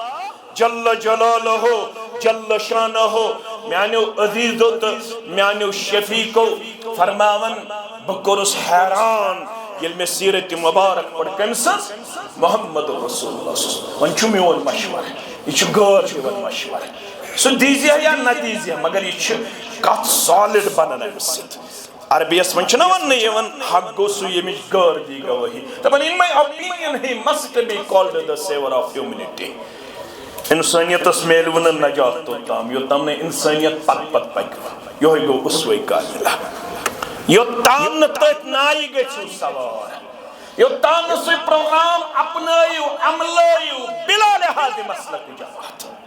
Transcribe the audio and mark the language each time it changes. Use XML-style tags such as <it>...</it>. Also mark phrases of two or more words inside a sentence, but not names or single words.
<ks>جل جلالہ جل شانہ میانیو عزیزو تہٕ میانیو شفیقو فرماون بہٕ کوٚرُس حیران ییٚلہِ مےٚ سیٖرت مبارک پٔر کٔمۍ سٕنٛز محمد رسول اللہ وۄنۍ چھُ میون مشورٕ یہِ چھُ غٲر میون مشورٕ سُہ دیٖزِہا یا نہ دیٖزِہا مگر یہِ چھِ کتھ سالِڈ بنان امہِ سۭتۍ عربیس من چھُنہ وننہٕ یِوان حق گوٚو سُہ ییٚمِچ غٲر دی گوٲہی دپان</ks> <en>in my opinion he must be called the savior of humanity</en> <ks>انسانیتس میلوٕ نہٕ نجات توٚتام یوٚتام نہٕ انسانیت پتہٕ پکہِ یہوے گوٚو اسوے کاملہ یوٚتام نہٕ تٔتھۍ نایہِ گٔژھِو سوار یوٚتام نہٕ سُہ پروگرام اپنٲیِو عملٲیِو بلا لحاظ مسلک جماعت</ks>